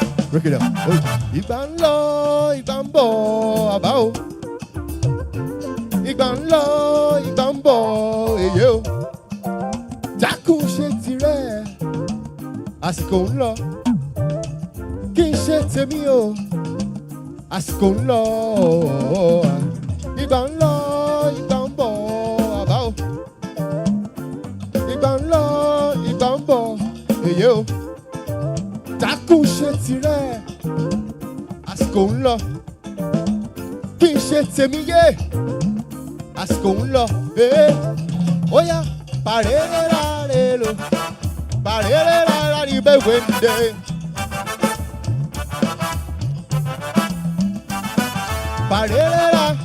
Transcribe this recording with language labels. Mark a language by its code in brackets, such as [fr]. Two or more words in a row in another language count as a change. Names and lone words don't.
[en] Break it down. [yo] Ìgbà ń lọ, ìgbà ń bọ̀, àbá o. Ìgbà ń lọ, ìgbà ń bọ̀, èyí o. Dákun ṣe tirẹ̀, àsìkò ń lọ. Kí n ṣe tèmi o, àsìkò ń lọ. Ìgbà ń lọ, ìgbà ń bọ̀, àbá o. Ìgbà ń lọ, ìgbà ń bọ̀, èyí o. Dákun ṣe tirẹ̀, àsìkò ń lọ. Kí n ṣe tèmi yé, àsìkò ń lọ. Ó yá, parere rare lo, parere rara ni be wende. Parere ra.